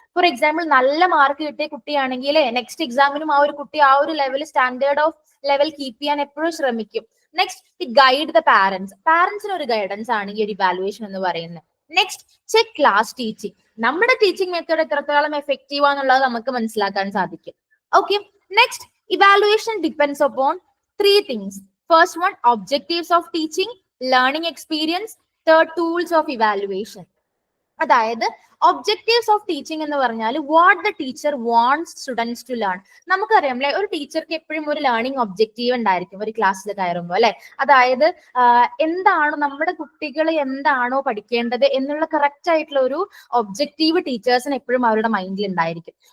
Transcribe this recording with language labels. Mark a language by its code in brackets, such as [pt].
[ml] For example, നല്ല mark കിട്ടിയ കുട്ടിയാണെങ്കിൽ next എക്സാമിനും ആ ഒരു കുട്ടി ആ ഒരു level, standard of level keep ചെയ്യാൻ എപ്പോഴും ശ്രമിക്കും. [en] Next, it guide the parents. [ml] പാരന്റ്സിന് ഒരു ഗൈഡൻസ് ആണ് ഈ ഒരു ഇവാലുവേഷൻ എന്ന് പറയുന്നത്. [en] Next, check class teaching. [ml] നമ്മുടെ ടീച്ചിങ് മെത്തേഡ് എത്രത്തോളം എഫക്റ്റീവ് ആണെന്നുള്ളത് നമുക്ക് മനസ്സിലാക്കാൻ സാധിക്കും. [en] Okay, next, evaluation depends upon 3 things. First one, objectives of teaching, learning experience. Third, tools of evaluation. അതായത് objectives of teaching [ml] എന്ന് പറഞ്ഞാൽ [en] What the teacher wants students to learn. [ml] നമുക്കറിയാം അല്ലെ, ഒരു ടീച്ചർക്ക് എപ്പോഴും ഒരു ലേണിംഗ് ഒബ്ജക്റ്റീവ് ഉണ്ടായിരിക്കും ഒരു ക്ലാസ്സിൽ കയറുമ്പോൾ അല്ലെ. അതായത് എന്താണോ നമ്മുടെ കുട്ടികൾ എന്താണോ പഠിക്കേണ്ടത് എന്നുള്ള കറക്റ്റ് ആയിട്ടുള്ള ഒരു ഒബ്ജക്റ്റീവ് ടീച്ചേഴ്സിന് എപ്പോഴും അവരുടെ മൈൻഡിൽ ഉണ്ടായിരിക്കും.